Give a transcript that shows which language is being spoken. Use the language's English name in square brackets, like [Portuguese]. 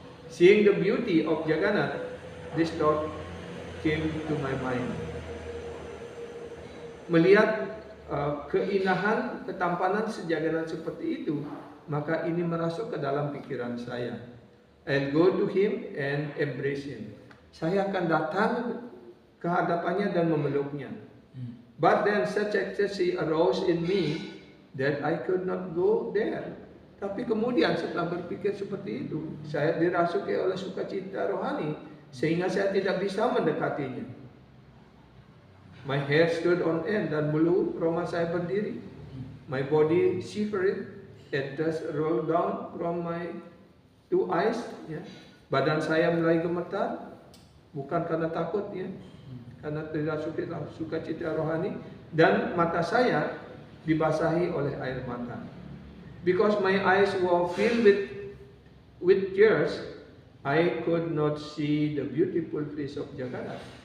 [English] Seeing the beauty of Jagannath, this thought came to my mind. [Indonesian] Melihat keindahan, ketampanan si Jagannath seperti itu, maka ini merasuk ke dalam pikiran saya. [English] I'll go to him and embrace him. [Indonesian] Saya akan datang ke hadapannya dan memeluknya. [English] But then such ecstasy arose in me that I could not go there. [Indonesian] Tapi kemudian setelah berpikir seperti itu, saya dirasuki oleh sukacita rohani sehingga saya tidak bisa mendekatinya. [English] My hair stood on end [Indonesian] dan bulu roma saya berdiri. [English] My body shivered and dust rolled down from my two eyes. [Indonesian] Ya. Badan saya mulai gemetar, bukan karena takut, ya, karena dirasuki sukacita rohani, dan mata saya dibasahi oleh air mata. [English] Because my eyes were filled with tears, I could not see the beautiful face of Jagannath.